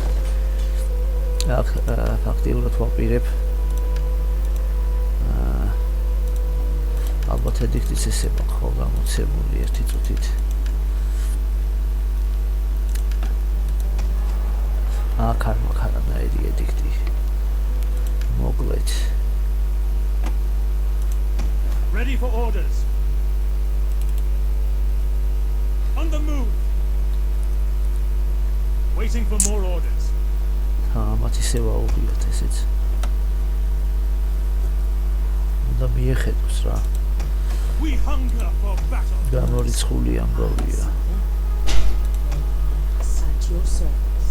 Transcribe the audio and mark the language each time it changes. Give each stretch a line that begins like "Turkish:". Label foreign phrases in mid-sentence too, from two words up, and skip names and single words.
Georgian: აქ ფაქტიურად ვაპირებ ალბათ ედიქტიც ესე მაქვს ხო გამოცემული ერთი წუთით აქ არ მაქვს არანაირი ედიქტი მოკლედ
English: Ready for orders. On the move. Waiting for more orders.
Georgian: მათ ისე ვაუღიოთ ესეც. უნდა მიეხედოს რა.
English: We hunger for battle.
Georgian: გამორიცხული ამბავია.
English: At your service.